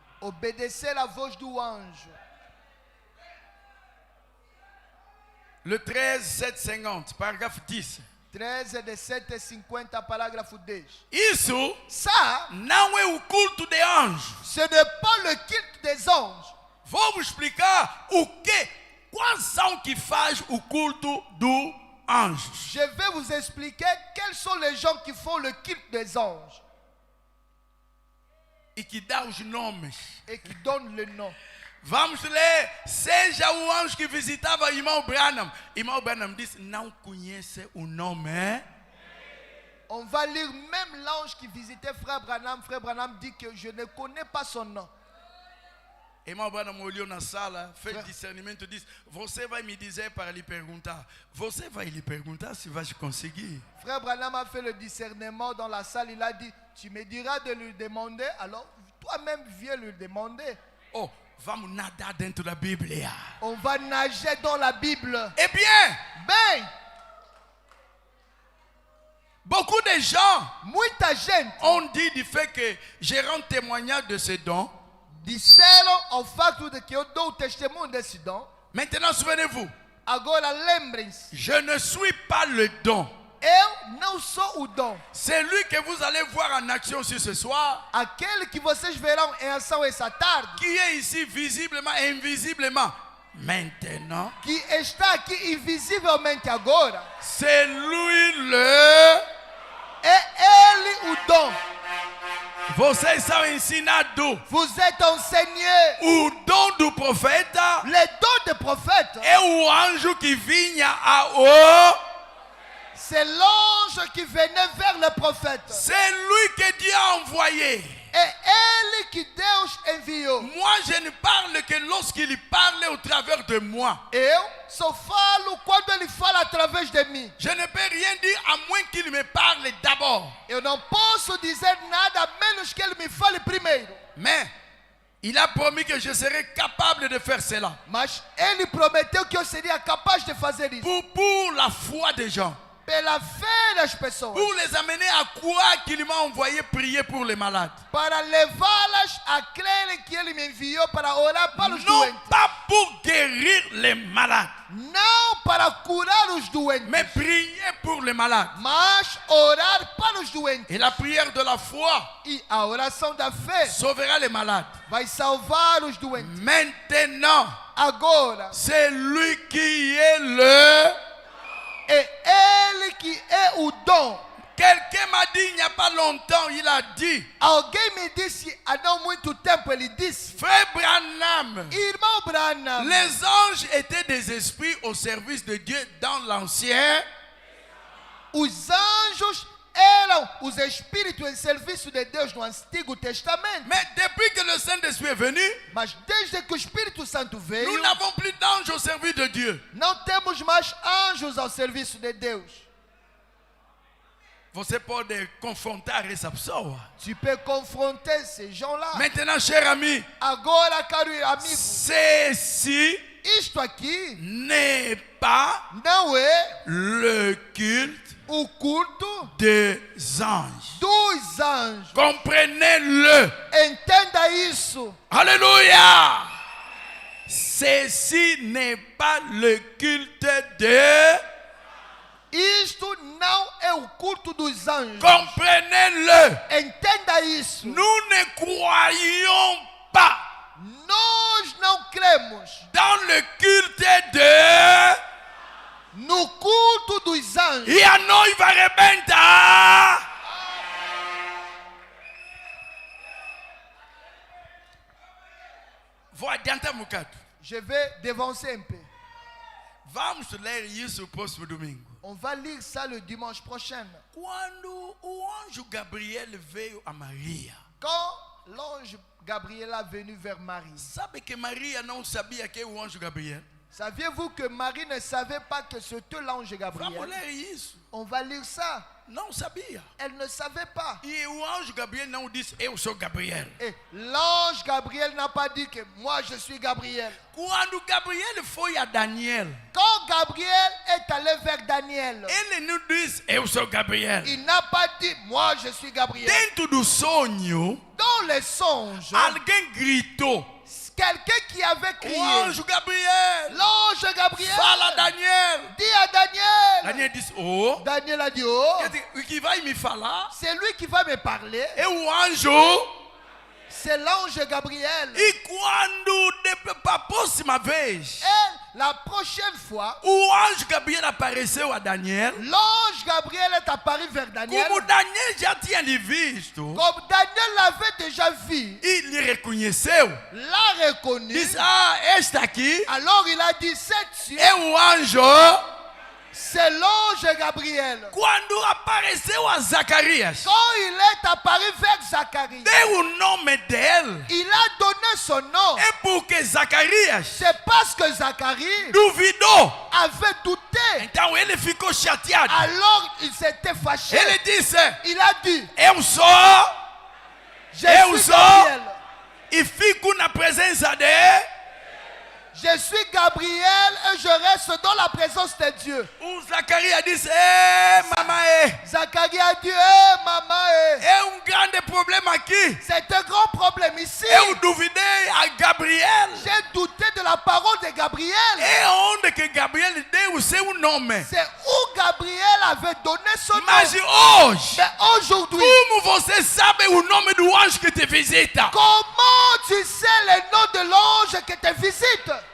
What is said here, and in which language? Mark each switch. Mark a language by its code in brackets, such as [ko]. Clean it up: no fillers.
[fr] Obéissez la voix du ange. Le 13, 750, paragraphe 10. [pt] 13 de 750, parágrafo 10. Isso [fr] Ça, [pt] não é o culto de anjos. [fr] ce n'est pas le culte des anges. [pt] Vou [fr] vous [pt] explicar quais são que faz o culto do anjos. [fr] Je vais vous expliquer quels sont les gens qui font le culte des anges [pt] E que dá os nomes. [fr] et qui donnent le nom. [pt] Vamos ler, seja o anjo que visitava o irmão Branham. Irmão Branham disse, não conhece o nome. [fr] On va lire même l'ange qui visitait Frère Branham. Frère Branham dit que je ne connais pas son nom. [pt] Irmão Branham olhou na sala, fez discernimento e disse, você vai me dizer para lhe perguntar. Você vai lhe perguntar se vai conseguir. [fr] Frère Branham a fait le discernement dans la salle. Il a dit, tu me diras de lui demander. Alors toi-même viens lui demander. [pt] Oh, vamos nadar dentro da Bíblia. [fr] On va nager dans la Bible. Eh bien, Ben, beaucoup de gens [pt] muita gente [fr] ont dit du fait que je rends témoignage de ce don. [pt] disseram ao facto de que eu dou o testemunho desse dom. [fr] Maintenant, souvenez-vous, [pt] Agora lembrem-se, [fr] je ne suis pas le don. [pt] eu não sou o dom. [fr] C'est lui que vous allez voir en action sur ce soir, [pt] Aquele que vocês verão em ação essa tarde, [fr] qui est ici visiblement et invisiblement. Maintenant, [pt] que está aqui invisivelmente agora, [fr] c'est lui le... [pt] é ele o dom. Vocês são ensinados. [fr] Vous êtes enseignés. [pt] O dom do profeta [fr] Le don de prophète, [pt] é o anjo que vinha ao... [fr] c'est l'ange qui venait vers le prophète. C'est lui que Dieu a envoyé. [pt] É ele que Deus enviou. [fr] Moi, je ne parle que lorsqu'il parle au travers de moi. [pt] Eu só falo quando ele fala através de mim. [fr] Je ne peux rien dire à moins qu'il me parle d'abord. [pt] Eu não posso dizer nada a menos que ele me fale primeiro. [fr] Mais il a promis que je serais capable de faire cela. [pt] Mas ele prometeu que eu seria capaz de fazer isso. [fr] Pour la foi des gens. [pt] Pela fé das pessoas. [fr] Pour les amener à croire qu'il m'a envoyé prier pour les malades. [pt] Para levá-las a crerem que ele me enviou para orar para os [fr] Non [pt] doentes. [fr] pas pour guérir les malades, [pt] Não para curar os doentes. [fr] mais prier pour les malades. [pt] Mas orar para os doentes. [fr] Et la prière de la foi [pt] E a oração da fé [fr] sauvera les malades. [pt] vai salvar os doentes. [fr] Maintenant, [pt] Agora, [fr] c'est lui qui est le... [pt] é ele que é o dom. [fr] Quelqu'un m'a dit il n'y a pas longtemps, il a dit, [pt] Alguém me disse há não muito tempo, ele disse, [fr] Frère Branham, [pt] irmão Branham, [fr] les anges étaient des esprits au service de Dieu dans l'ancien. [pt] os anjos eram os espíritos em serviço de Deus no Antigo Testamento. [fr] Mais depuis que le Saint-Esprit est venu, [pt] Mas desde que o Espírito Santo [fr] nous [pt] veio, [fr] n'avons plus d'anges au service de Dieu. [pt] não temos mais anjos ao serviço de Deus. Você pode confrontar essa pessoa. [fr] Tu peux confronter ces gens-là. Maintenant, cher ami, [pt] Agora, caro amigo, [fr] ceci [pt] isto aqui [fr] n'est pas [pt] não é [fr] le culte [pt] o culto [fr] des anges. [pt] dos anjos. [fr] Comprenez-le. [pt] Entenda isso. [fr] Alléluia. Ceci n'est pas le culte des... [pt] Isto não é o culto dos anjos. [fr] Comprenez-le. [pt] Entenda isso. [fr] Nous ne croyons pas [pt] Nós não cremos [fr] dans le culte de... [pt] no culto dos anjos. E a noiva arrebenta. Vou adiantar um bocado. [fr] Je vais devancer un peu. [pt] Vamos ler isso no próximo domingo. [fr] On va lire ça le dimanche prochain. [pt] Quando o anjo Gabriel veio a Maria, [fr] Quand l'ange Gabriel est venu vers Marie, [pt] sabe que Maria não sabia que é o anjo Gabriel? [fr] saviez-vous que Marie ne savait pas que c'était l'ange [pt] Vamos [fr] Gabriel? [pt] ler isso. [fr] On va lire ça. [pt] Não sabia. [fr] Elle ne savait pas. [pt] E o anjo Gabriel não disse, eu sou Gabriel. [fr] Et l'ange Gabriel n'a pas dit que moi je suis Gabriel. [pt] Quando Gabriel foi a Daniel, [fr] Quand Gabriel est allé vers Daniel, [pt] ele não disse, eu sou Gabriel. [fr] il n'a pas dit moi je suis Gabriel. [pt] Dentro do sonho, [fr] Dans les songes, [pt] alguém gritou, [fr] quelqu'un qui avait [pt] o [fr] crié, [pt] anjo Gabriel, [fr] l'ange Gabriel, [pt] fala a Daniel. [fr] dit à Daniel. [pt] Daniel disse, oh, [fr] Daniel a dit, oh, [pt] quer dizer, o que vai me falar [fr] c'est lui qui va me parler. [pt] é o anjo. [fr] C'est l'ange Gabriel. [pt] E quando, para a próxima vez, [fr] Et la prochaine fois, [pt] o anjo Gabriel apareceu a Daniel, [fr] l'ange Gabriel est apparu vers Daniel. [pt] como Daniel já tinha lhe visto, [fr] Comme Daniel l'avait déjà vu, [pt] e lhe reconheceu, [fr] l'a reconnu. [pt] disse, ah, este aqui [fr] Alors il a dit, c'est [pt] é o anjo. [fr] c'est l'ange Gabriel. [pt] Quando apareceu a Zacarias, [fr] Quand il est apparu vers Zacharie, [pt] deu o nome dele. [fr] il a donné son nom. [pt] É porque Zacarias [fr] C'est parce que Zacharie [pt] duvidou. [fr] avait douté. [pt] Então ele ficou chateado. [fr] Alors il s'était fâché. [pt] Ele disse, [fr] Il a dit, [pt] eu sou [fr] je [pt] Eu [fr] suis [pt] sou- [fr] Gabriel. [pt] e fico na presença de... [fr] Je suis Gabriel et je reste dans la présence de Dieu. [pt] O Zacarias disse, mamãe, [fr] Zacharie a dit, hé maman, [pt] é grande problema aqui. [fr] c'est un grand problème ici. [pt] Eu duvidei a Gabriel. [fr] J'ai douté de la parole de Gabriel. [pt] É onde que Gabriel deu o seu nome. [fr] C'est où Gabriel avait donné son nom. [pt] Mas hoje, [fr] Mais aujourd'hui, [pt] como você sabe o nome do anjo que te visita? [fr] comment tu sais le nom de l'ange qui te visite?